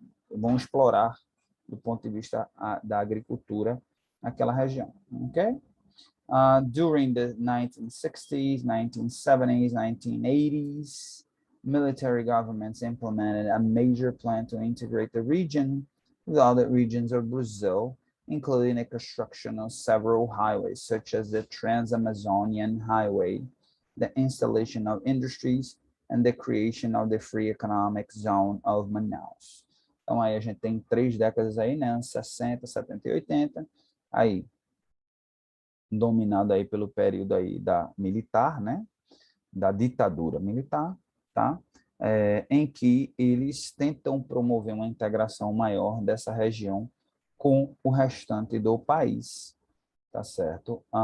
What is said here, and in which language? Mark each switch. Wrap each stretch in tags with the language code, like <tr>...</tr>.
<pt>Vão explorar do ponto de vista da agricultura naquela região, ok?</pt> <en>During the 1960s, 1970s, 1980s, military governments implemented a major plan to integrate the region with other regions of Brazil, including the construction of several highways, such as the Trans-Amazonian Highway, the installation of industries, and the creation of the Free Economic Zone of Manaus.</en> <pt>Então, aí a gente tem 3 décadas aí, né? 60, 70 e 80. Aí, dominado aí pelo período aí da militar, né? Da ditadura militar, tá? Em que eles tentam promover uma integração maior dessa região com o restante do país, tá certo?</pt>